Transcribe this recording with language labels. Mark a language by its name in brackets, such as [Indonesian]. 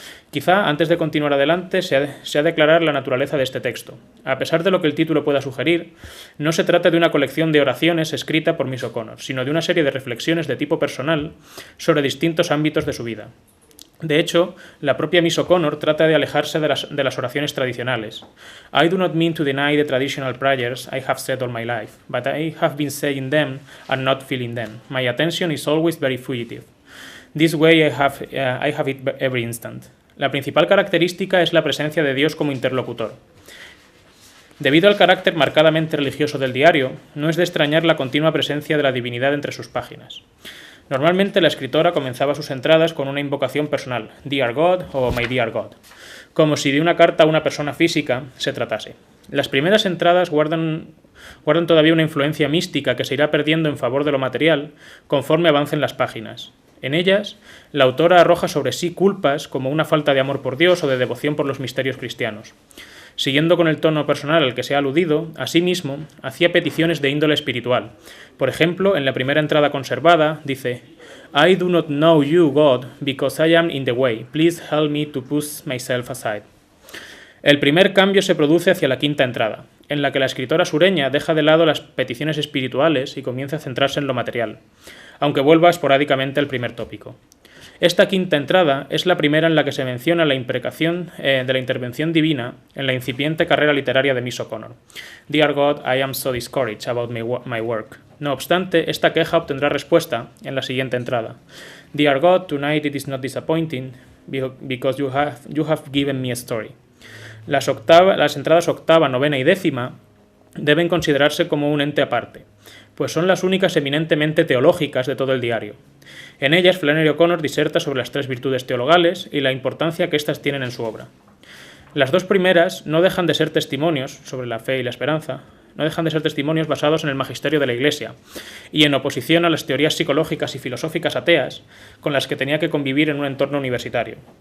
[Spanish] Quizá, antes de continuar adelante, se ha de aclarar la naturaleza de este texto. A pesar de lo que el título pueda sugerir, no se trata de una colección de oraciones escrita por Miss O'Connor, sino de una serie de reflexiones de tipo personal sobre distintos ámbitos de su vida. De hecho, la propia Miss O'Connor trata de alejarse de las oraciones tradicionales. [English] I do not mean to deny the traditional prayers I have said all my life, but I have been saying them and not feeling them. My attention is always very fugitive. This way I have it every instant. [Spanish] La principal característica es la presencia de Dios como interlocutor. Debido al carácter marcadamente religioso del diario, no es de extrañar la continua presencia de la divinidad entre sus páginas. Normalmente la escritora comenzaba sus entradas con una invocación personal, Dear God o My Dear God, como si de una carta a una persona física se tratase. Las primeras entradas guardan todavía una influencia mística que se irá perdiendo en favor de lo material conforme avancen las páginas. En ellas, la autora arroja sobre sí culpas como una falta de amor por Dios o de devoción por los misterios cristianos. Siguiendo con el tono personal al que se ha aludido, asimismo, hacía peticiones de índole espiritual. Por ejemplo, en la primera entrada conservada, dice: [English] I do not know you, God, because I am in the way. Please help me to push myself aside. [Spanish] El primer cambio se produce hacia la quinta entrada, en la que la escritora sureña deja de lado las peticiones espirituales y comienza a centrarse en lo material, aunque vuelva esporádicamente al primer tópico. Esta quinta entrada es la primera en la que se menciona la imprecación de la intervención divina en la incipiente carrera literaria de Miss O'Connor. [English] Dear God, I am so discouraged about my work. [Spanish] No obstante, esta queja obtendrá respuesta en la siguiente entrada. [English] Dear God, tonight it is not disappointing because you have given me a story. [Spanish] Las entradas octava, novena y décima deben considerarse como un ente aparte, pues son las únicas eminentemente teológicas de todo el diario. En ellas, Flannery O'Connor diserta sobre las tres virtudes teologales y la importancia que éstas tienen en su obra. Las dos primeras no dejan de ser testimonios sobre la fe y la esperanza, no dejan de ser testimonios basados en el magisterio de la Iglesia y en oposición a las teorías psicológicas y filosóficas ateas con las que tenía que convivir en un entorno universitario.